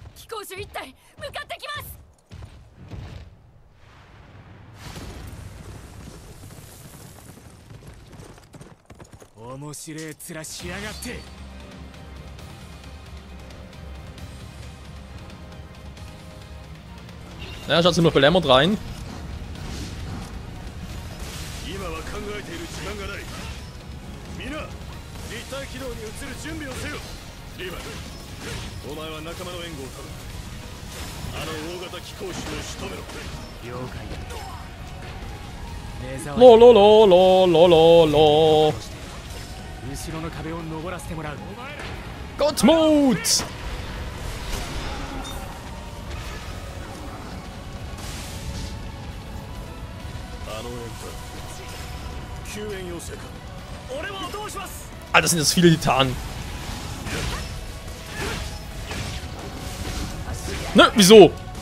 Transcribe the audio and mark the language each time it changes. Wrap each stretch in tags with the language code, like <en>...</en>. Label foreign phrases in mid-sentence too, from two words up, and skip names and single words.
<ja>攻守一体向かってきます。面白い面しやがって。</ja> <de>Ja, schaut ziemlich belämmert rein.</de> <ja>今は考えている時間がない。みんな立体軌道に移る準備をせよ。リヴァイ、お前は仲間の援護を頼む。あの大型機構士を仕留めろ。了解だ。目障り。ロロロロロロロ。後ろの壁を登らせてもらう。</ja> <de>Gottmut!</de> <ja>あの援隊、救援要請か。俺はどうします。</ja> <de>Alter, sind das viele Titanen. Ne, wieso?</de>